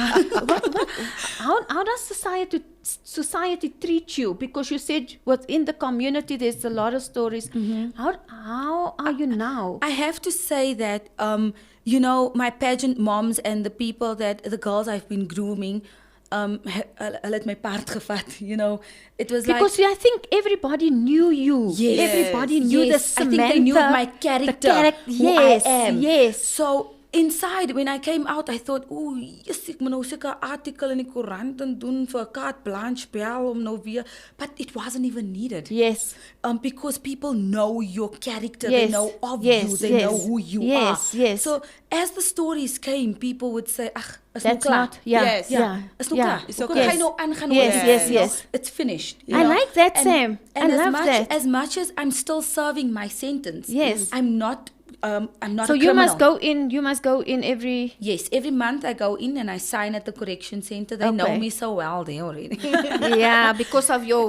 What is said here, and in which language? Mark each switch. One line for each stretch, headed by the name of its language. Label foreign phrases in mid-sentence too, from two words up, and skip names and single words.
English: How does society treat you? Because you said within the community there's a lot of stories. How are you now? I have to say that, you know, my pageant moms and the girls I've been grooming,
Afrikaans: hulle het my part gevat,
English: you know. It was Because I think everybody knew you. Yes. Everybody knew the I Samantha. think they knew my character, who yes, I am. yes. So inside, when I came out, I thought, oh, yes,
Afrikaans: ek moet nou seker 'n artikel in die koerant doen vir 'n carte blanche bel om nou weer,
English: but it wasn't even needed. Yes. Because people know your character, Yes, they know of yes, you, they know yes, who you yes, are. yes. So as the stories came, people would say,
Afrikaans: ach, is nou
English: That's
Afrikaans: klaar.
English: not, yeah, Yes. yeah,
Afrikaans: Is nou
English: yeah.
Afrikaans: klaar.
English: It's
Afrikaans: Hoe
English: okay.
Afrikaans: kan jy nou aangaan
English: Yes,
Afrikaans: oor
English: yes,
Afrikaans: dit?
English: yes. It's finished. you I know? like that, Sam. I as love much, that. As much as I'm still serving my sentence, Yes. I'm not So a you criminal. must go in every. Yes, every month I go in and I sign at the correction center. They know Okay. me so well there already. Yeah, because of your